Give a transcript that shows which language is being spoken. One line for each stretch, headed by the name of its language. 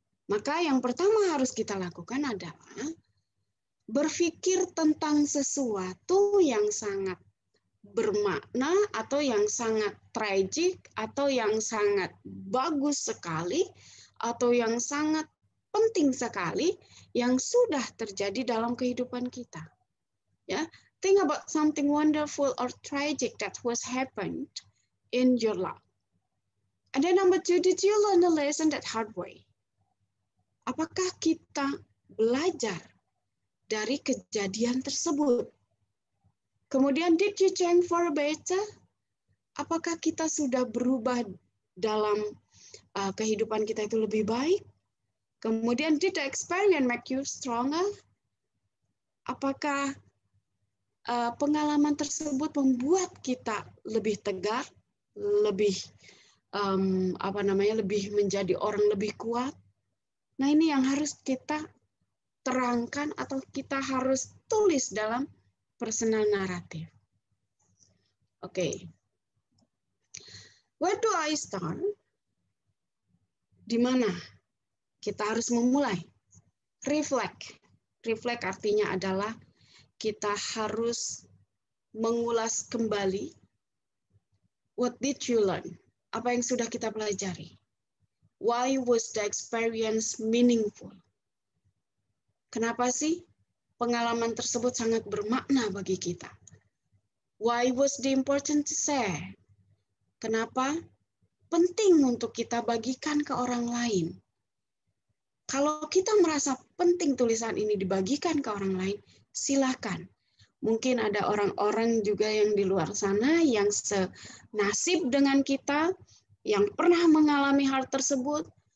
Indonesian: Maka yang pertama harus kita lakukan adalah berpikir tentang sesuatu yang sangat bermakna atau yang sangat tragik atau yang sangat bagus sekali atau yang sangat penting sekali yang sudah terjadi dalam kehidupan kita. Ya.
English: Think about something wonderful or tragic that was happened in your life. And then number 2, did you learn a lesson that hard way?
Indonesian: Apakah kita belajar dari kejadian tersebut?
English: Kemudian, did you change for better?
Indonesian: Apakah kita sudah berubah dalam kehidupan kita itu lebih baik?
English: Kemudian, did the experience make you stronger?
Indonesian: Apakah pengalaman tersebut membuat kita lebih tegar, lebih lebih menjadi orang lebih kuat. Nah, ini yang harus kita terangkan atau kita harus tulis dalam personal naratif.
English: Oke. Where do I start?
Indonesian: Di mana kita harus memulai? Reflect. Reflect artinya adalah kita harus mengulas kembali
English: what did you learn?
Indonesian: Apa yang sudah kita pelajari?
English: Why was the experience meaningful?
Indonesian: Kenapa sih pengalaman tersebut sangat bermakna bagi kita?
English: Why was the important to share?
Indonesian: Kenapa penting untuk kita bagikan ke orang lain? Kalau kita merasa penting tulisan ini dibagikan ke orang lain, silakan. Mungkin ada orang-orang juga yang di luar sana yang senasib dengan kita, yang pernah mengalami hal tersebut.